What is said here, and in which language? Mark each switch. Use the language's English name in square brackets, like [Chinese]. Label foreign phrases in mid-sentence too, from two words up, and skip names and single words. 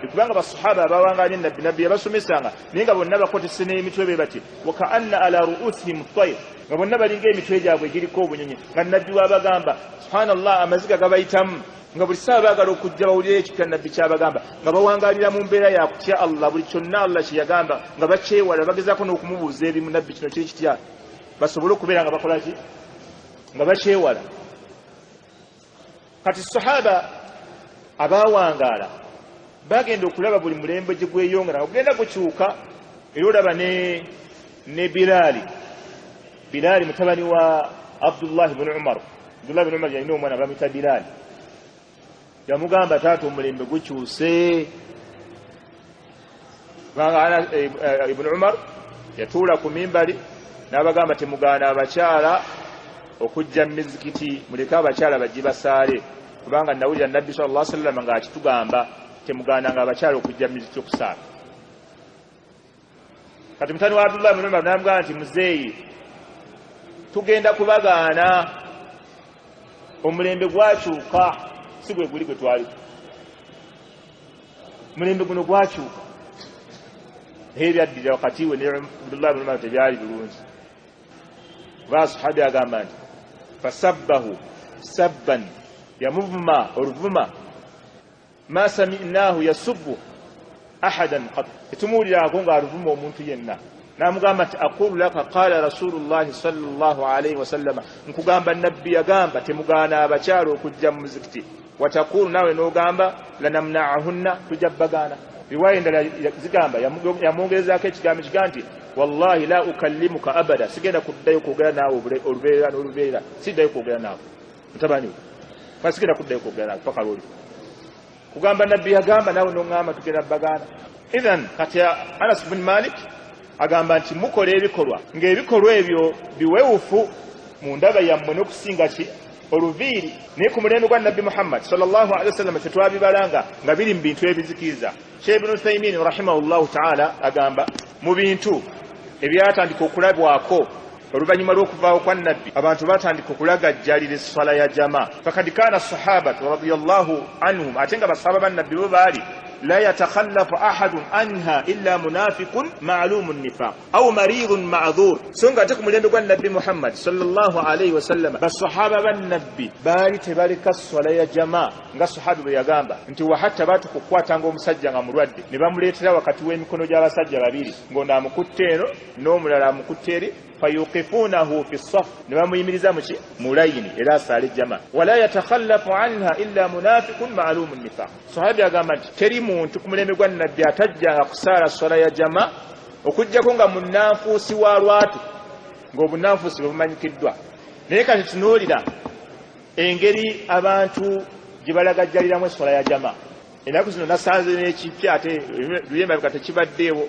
[Ganda] Kubanga basahaba abawangaanye nabbi, nabbi yabasomesanga naye nga bonna bakotese n'emitwe be bati [Arabic] وكأن على رؤوسهم الطير, [Ganda] nga bonna balinga emitwe gyabwe giriko obunyonyi, nga nabbi wabagamba subhanallah, amaziga gabayitamu, nga buli saa baagala okujja bawulire ekyo nabbi kyabagamba, nga bawangaalira mu mbeera ya kutya Allah, buli kyonna Allah kye yagamba nga bakyewala, bagezaako n'okumubuuza ebimu nabbi kino kiri kitya, basobole okubeera nga bakola ki, nga bakyewala. Kati sahaba abawangaala bagenda okulaba buli mulembe gye gweyongera ogenda gukyuka. Era olaba ne Bilaali mutabani wa Abdullah ibn Umar. Abdullah ibn Umar yalina omwana bamuyita Bilaali. Yamugamba taata omulembe gukyuse. Kubanga ibn Umar yatuula ku mimbali n'abagamba temugaana abakyala okujja mu mizikiti, muleke abakyala bajje basaale, kubanga nawulira nabbi [Arabic] صلى الله عليه وسلم [Ganda] ng'akitugamba temugaananga abakyala okujja mu mizikiti okusaala. Kati mutani wa Abdullah ibn Umar n'amugamba nti muzeeyi, tugenda kubagaana, omulembe gwakyuka, si bwe guli gwe twaliko. Omulembe guno gwakyuka, naye ebyaddira wakati we ne Abdullah ibn Umar tebyali bulungi. Sahabi agamba nti [Arabic] فسبه سبا, [Ganda] yamuvuma oluvuma [Arabic] ما سمعناه يسب أحدا قط, [Ganda] etumuwulirako ng'aluvuma omuntu yenna. N'amugamba nti [Arabic] أقول لك قال رسول الله صلى الله عليه وسلم, [Ganda] nkugamba nabbi yagamba temugaana abakyala okujja mu muzikiti. Watakulu nawe n'ogamba lanamna'ahunna, tujja bagaana. Riwaya endala zigamba yamwongerezaako ekigambo kiga nti [Arabic] والله لا أكلمك أبدا, [Ganda] sigenda kuddayo kwogera naawe olubeera n'olubeera, siddayo kwogera naawe mutabani we, sigenda kuddayo kwogera naawe paka lwoli. Kugamba nabbi yagamba nawe n'oŋŋamba tugenda bagaana. Idhan kati Anas ibn Malik agamba nti mukola ebikolwa ng'ebikolwa ebyo biwewufu mu ndaba yammwe n'okusinga ki oluviiri naye ku mulembe gwa nabbi Muhammad [Arabic] صلى الله عليه وسلم [Ganda] tetwabibalanga nga biri mu bintu ebizikiriza. Sheikh Ibn Uthaymin [Arabic] رحمه الله تعالى [Ganda] agamba mu bintu ebyatandika okulabwako oluvannyuma lw'okuvaawo kwa nabbi abantu batandika okulagajjalira esswala ya jama. [Arabic] فقد كان الصحابة رضي الله عنهم, [Ganda] ate nga basahaba ba nabbi bo baali [Arabic] لا يتخلف أحد عنها إلا منافق معلوم النفاق أو مريض معذور. [Ganda] So nga ate ku mulembe gwa nabbi Muhammad [Arabic] صلى الله عليه وسلم [Ganda] basahaba ba nabbi baali tebaleka swala ya jama nga sahabi bwe yagamba nti [Arabic] وحتى [Ganda] batukukwatanga omusajja nga mulwadde ne bamuleetera wakati w'emikono gy'abasajja babiri ng'ono amukutte eno n'omulala amukutte eri [Arabic] فيوقفونه في الصف, [Ganda] ne bamuyimiriza muki mu layini era asaale jama. [Arabic] ولا يتخلف عنها إلا منافق معلوم النفاق. [Ganda] Sahabi agamba nti teri muntu ku mulembe gwa nabbi atajjanga kusaala swala ya jama okujjako nga munanfuusi wa lwatu, ng'obunanfuusi bwe bumanyikiddwa. Naye kati tunuulira engeri abantu gye balagajjaliramu esswala ya jama. Ennaku zino nasanze n'ekipya ate luyemabika tekibaddeewo.